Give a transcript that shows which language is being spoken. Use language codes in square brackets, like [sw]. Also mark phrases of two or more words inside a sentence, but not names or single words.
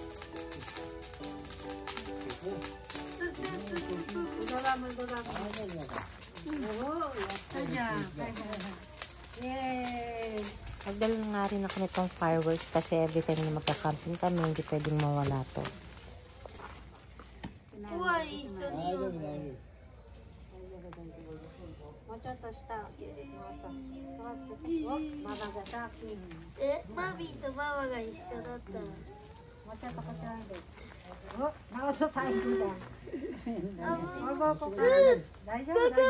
[tl] Ibaba mo. Oo, kanya. Yay! Nagdala nga rin ako nitong fireworks kasi [en] every time [tl] na magka-camping kami, hindi pwedeng mawala to. [ja] もうちょっと下。座ってお、ママが先。マミーとママが一緒だったら。もうちょっとこちらで。お、ママと最後だ。大丈夫。